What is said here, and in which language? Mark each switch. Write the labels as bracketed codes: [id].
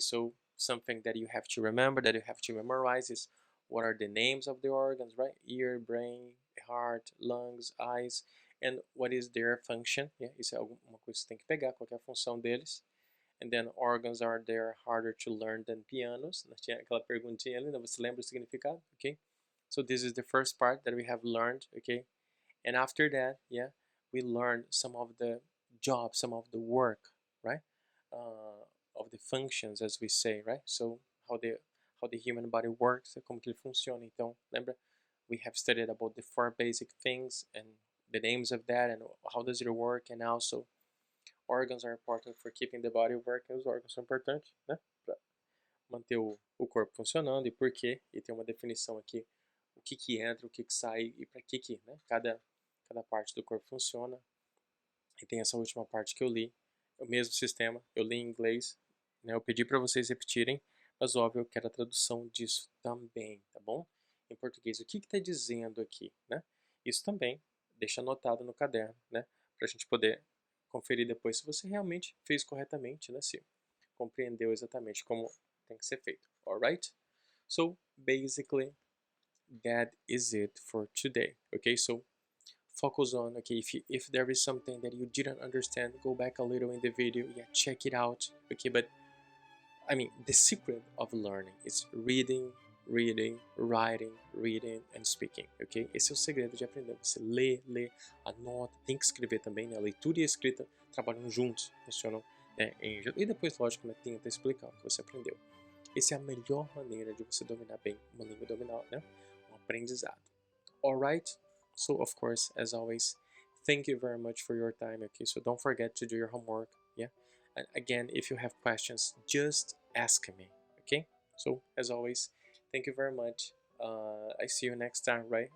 [en] So, something that you have to remember, that you have to memorize is what are the names of the organs, right? Ear, brain, heart, lungs, eyes, and what is their function. [pt] Yeah, isso é alguma coisa que você tem que pegar, qual é a função deles. [en] And then organs are there harder to learn than pianos. [pt] Nós tinha aquela perguntinha ali, né? Você lembra o significado? [en] Okay. So this is the first part that we have learned, okay? And after that, yeah, we learned some of the jobs, some of the work, right? Of the functions, as we say, right? So how the human body works, [pt] como que ele funciona. Então, lembra? [en] We have studied about the 4 basic things and the names of that and how does it work, and also organs are important for keeping the body working. [pt] Os órgãos são importantes, né, para manter o corpo funcionando e por quê. E tem uma definição aqui, o que entra, o que sai e para que, né, cada parte do corpo funciona. E tem essa última parte que eu li, o mesmo sistema, eu li em inglês, né, eu pedi para vocês repetirem, mas óbvio eu quero a tradução disso também, tá bom? Em português, o que está dizendo aqui, né? Isso também deixa anotado no caderno, né, para a gente poder conferir depois se você realmente fez corretamente, né? Se compreendeu exatamente como tem que ser feito. [en] Alright? So, basically, that is it for today. Okay, so focus on, okay, if there is something that you didn't understand, go back a little in the video, yeah, check it out. Okay, but I mean, the secret of learning is reading, reading, writing, reading and speaking, ok? [pt] Esse é o segredo de aprender. Você lê, anota, tem que escrever também, né? A leitura e a escrita trabalham juntos, funcionam, né? E depois, lógico, né, tenta explicar o que você aprendeu. Essa é a melhor maneira de você dominar bem uma língua, dominar, né? Um aprendizado. Alright? [en] So, of course, as always, thank you very much for your time, okay? So don't forget to do your homework, yeah? And again, if you have questions, just ask me, okay? So, as always, thank you very much. I see you next time, right?